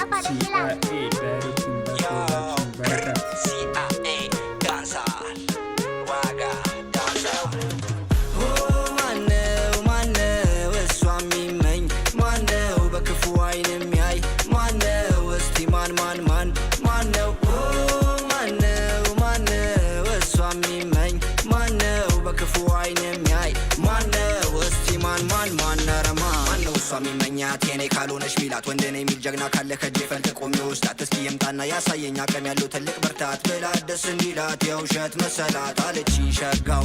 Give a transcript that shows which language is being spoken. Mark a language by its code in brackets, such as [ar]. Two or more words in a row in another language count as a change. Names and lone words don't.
[en] CIA directing production በረከት CIA dancer waga dancer [am] ማነው እሷ የሚመኝ ማነው በክፉ አይን የሚያይ ማነው እስቲ ማን ማነው እሷ የሚመኝ ማነው በክፉ አይን የሚያይ ማነው እስቲ ማን ማነው እሷ የሚመኛት የኔ ካልሆነሽ ሚላት ወንድ ነኝ የሚል ጀግና ካለ ከጄ ፈልቅቆ የሚወስዳት እስኪ የምጣና ያሳየኝ አቅም ያለው ትልቅ ብርታት ብላት ደስ እንዲላት የውሸት መሰላት አለች ሸጋው።